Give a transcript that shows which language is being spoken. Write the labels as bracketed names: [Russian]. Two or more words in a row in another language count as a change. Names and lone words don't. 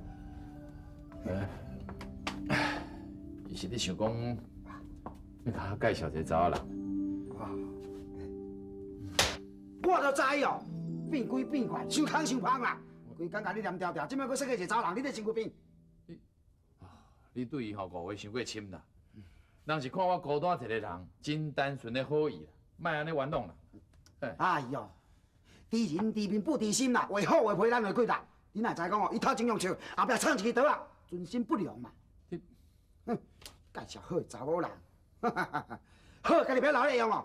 [Min Nan Chinese] 伊是咧想讲，要甲我介绍一个查某人。我就知哦，变鬼变怪，伤空伤芳啦。规工甲你念条条，即摆佫设计一个查人，你咧身躯变。你对伊吼误会伤过深啦。人是看我孤单一个人，真单纯的好意啦，莫安尼玩弄啦。哎哟，知人知面不知心啦，为好为歹咱会过啦。你哪知讲哦？伊头前用笑，后壁唱一支刀啊，存心不良嘛。介绍好的查某人，好，家己不要留咧用哦。